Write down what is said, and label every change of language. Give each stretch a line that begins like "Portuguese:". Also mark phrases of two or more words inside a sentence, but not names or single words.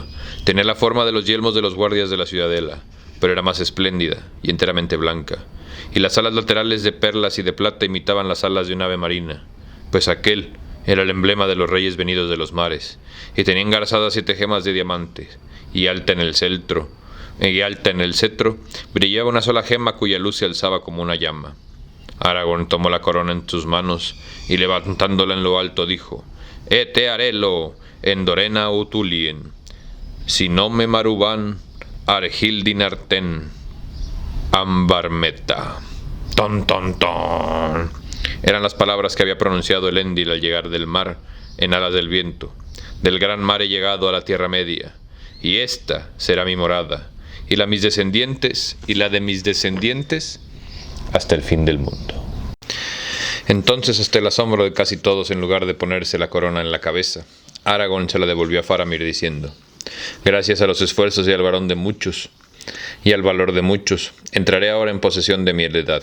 Spanish: Tenía la forma de los yelmos de los guardias de la ciudadela, pero era más espléndida y enteramente blanca, y las alas laterales de perlas y de plata imitaban las alas de un ave marina, pues aquel era el emblema de los reyes venidos de los mares, y tenía engarzadas 7 gemas de diamantes, y alta en el cetro brillaba una sola gema cuya luz se alzaba como una llama. Aragorn tomó la corona en sus manos, y levantándola en lo alto dijo:
Quenya: «Ete arelo, endorena utulien, si no me maruban, argildinarten, ambarmeta». «Ton, ton, ton».
Spanish: Eran las palabras que había pronunciado Elendil al llegar del mar en alas del viento. Del gran mar he llegado a la Tierra Media, y esta será mi morada, y la de mis descendientes hasta el fin del mundo. Entonces, hasta el asombro de casi todos, en lugar de ponerse la corona en la cabeza, Aragorn se la devolvió a Faramir diciendo: «Gracias a los esfuerzos y al valor de muchos, entraré ahora en posesión de mi heredad.